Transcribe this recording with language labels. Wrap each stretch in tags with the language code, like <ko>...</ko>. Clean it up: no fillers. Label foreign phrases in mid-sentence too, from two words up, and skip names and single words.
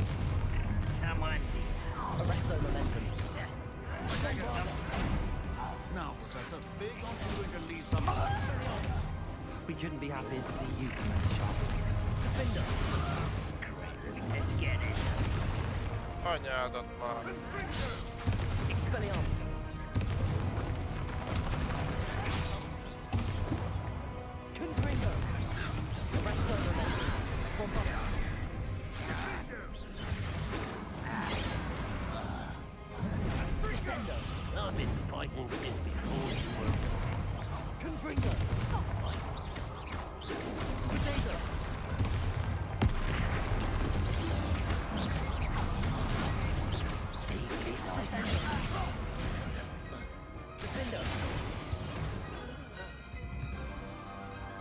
<en>Someone's here. Arresto momentum. Now, Professor, big aren't you going to leave some... We couldn't be happier to see you, Professor Sharp. Defender. Great. Let's get it.</en> <hu>Anyádat már.</hu> <en>Expelliarmus. Confringo. Arresto momentum. Bombarder. Descendo. I've been fighting since before you were. Confringo. Potato. Descendo. Defendo.</en>